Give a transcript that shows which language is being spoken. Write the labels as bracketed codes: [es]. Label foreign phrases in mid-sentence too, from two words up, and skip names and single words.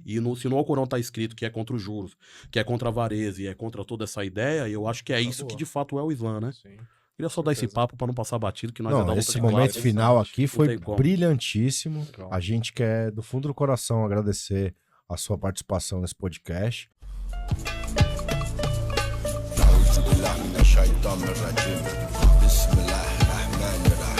[pt] E se no Alcorão tá escrito que é contra os juros, que é contra a avareza e é contra toda essa ideia, eu acho que é isso que de fato é o Islã, né? Sim. Queria só dar esse papo pra não passar batido, que nós é da Não, luta esse de momento classe. final aqui foi tem como. brilhantíssimo. Legal. A gente quer, do fundo do coração, agradecer a sua participação nesse podcast. [ar] أعوذ بالله من الشيطان الرجيم بسم الله الرحمن الرحيم